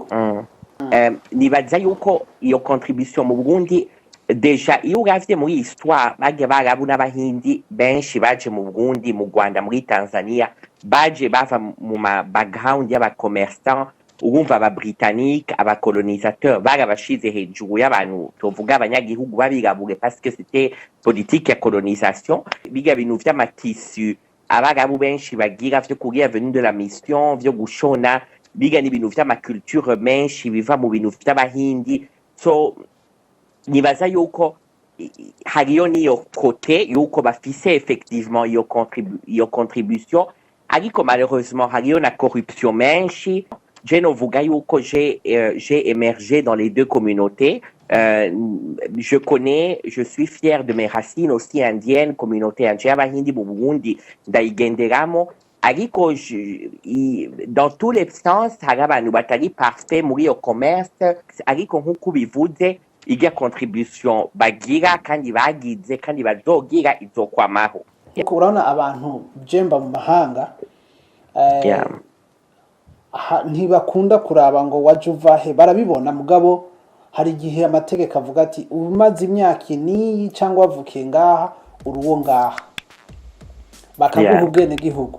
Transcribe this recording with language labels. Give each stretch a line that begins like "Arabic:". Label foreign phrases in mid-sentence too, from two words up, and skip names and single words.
Rundi: Nibaza yuko iyo contribution mu Burundi, deja iyo uravye muri histoire, bage barabu n'abahindi benshi baje mu Burundi, mu Rwanda, muri Tanzania, baje bava mu background y'aba commerçant. Urumva aba Britannique, aba colonisateur barabashize hejuru y'abantu tuvuga abanyagihugu babirabure,
French: parce que c'était politique ya colonisation.
Rundi: Biga bintu vy'amatissu abarabu benshi bagira vyo kugira
French: venu de la mission,
Rundi: vyo gushona, biga n'ibintu vy'amaculture menshi biva mu bintu vy'abahindi. So nibaza yuko hariyo niyo kote yuko bafise effectivement iyo contribution, ariko malheureusement hariyo na corruption menshi. Je novuga yuko
French: j'ai émergé dans les deux communautés. Je suis fier de mes racines aussi indiennes, communauté indienne,
Rundi: abahindi mu Burundi ndayigenderamo, ariko
French: dans tous les sens
Rundi: hari abantu batari parfait muri iyo commerce, ariko nkuko bivuze irya contribution bagira kandi bagize kandi bazogira izokwamaho. Urabona abantu jemba mu mahanga ntibakunda kuraba ngo waje uvahe, barabibona, mugabo hari igihe amategeko avuga ati umaze imyaka niyi cyangwa wavukiye ngaha uruwo ngaha, bakaguha ubwene gihugu.